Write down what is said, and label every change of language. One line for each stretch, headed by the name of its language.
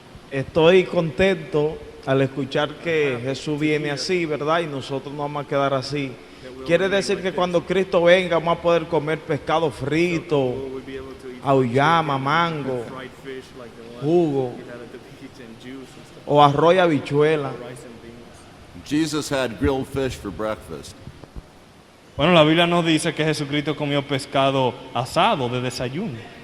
Spanish: Estoy contento al escuchar que Jesús viene así, ¿verdad? Y nosotros no vamos a quedar así. Quiere decir que cuando Cristo venga vamos a poder comer pescado frito, auyama, mango, jugo, o arroz y habichuela.
English: Jesus had grilled fish for breakfast.
Spanish: Bueno, la Biblia nos dice que Jesucristo comió pescado asado de desayuno.